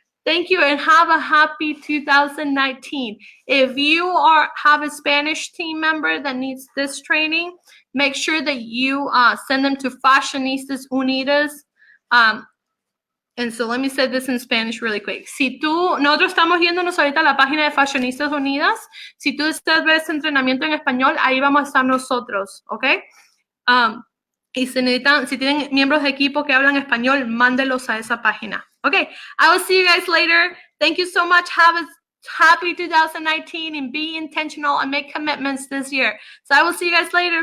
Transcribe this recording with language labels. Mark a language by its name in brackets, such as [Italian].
[English] Thank you and have a happy 2019. If you have a Spanish team member that needs this training, make sure that you send them to Fashionistas Unidas. And so let me say this in Spanish really quick. [Spanish] Nosotros estamos yéndonos ahorita a la página de Fashionistas Unidas. Si tú deseas ver ese entrenamiento en español, ahí vamos a estar nosotros, ¿ok? Y si tienen miembros de equipo que hablan español, mándelos a esa página. [English] Okay, I will see you guys later. Thank you so much. Have a happy 2019 and be intentional and make commitments this year. So I will see you guys later.